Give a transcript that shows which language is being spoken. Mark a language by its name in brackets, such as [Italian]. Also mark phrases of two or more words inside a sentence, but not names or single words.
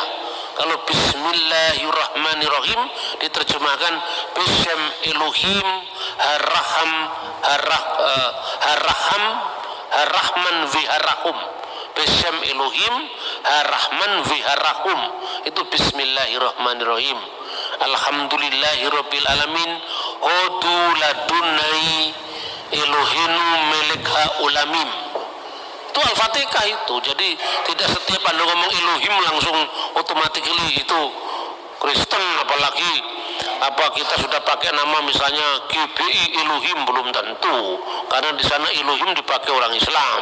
[Indonesian] Kalau Bismillahirrahmanirrahim diterjemahkan [Hebrew] בשם אלוהים הרחמן והרחום. בשם אלוהים הרחמן והרחום. [Arabic] Itu بسم الله الرحمن الرحيم الحمد لله رب العالمين. [Hebrew] הודו לאדוני אלוהינו מלך העולמים. [Indonesian] Itu Al-Fatihah itu. Jadi tidak setiap Anda ngomong Elohim langsung otomatis itu Kristen, apalagi kita sudah pakai nama misalnya GBI Elohim, belum tentu, karena di sana Elohim dipakai orang Islam.